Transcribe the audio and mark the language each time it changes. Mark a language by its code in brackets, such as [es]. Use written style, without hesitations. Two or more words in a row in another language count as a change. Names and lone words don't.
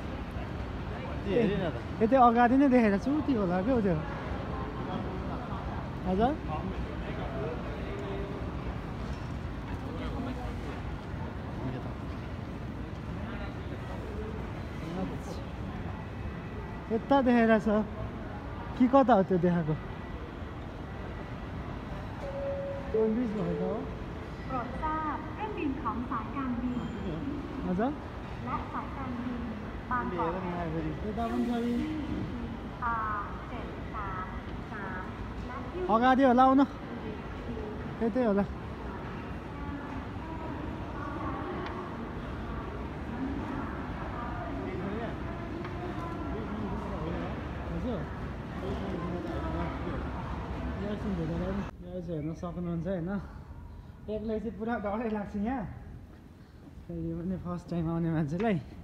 [ne] यतै अगाडि नै देखेर छु त्यो होला क्या त्यो हजुर यता देखेर छ कि कता हो त्यो देखाएको इङ्ग्लिस भएको हो [th] โปรดทราบเครื่องบินของสายการบิน [ne] हजुर [th] และสายการบินบางกอก [ne] यता पनि छ कि [th] 733 และที่ [ne] अगाडि होला आउन त्यतै होला हेर्न सक्नुहुन्छ होइन एक्लै चाहिँ पुरा डरै लाग्छ यहाँ फेरि पनि [en] first time [ne] आउने मान्छेलाई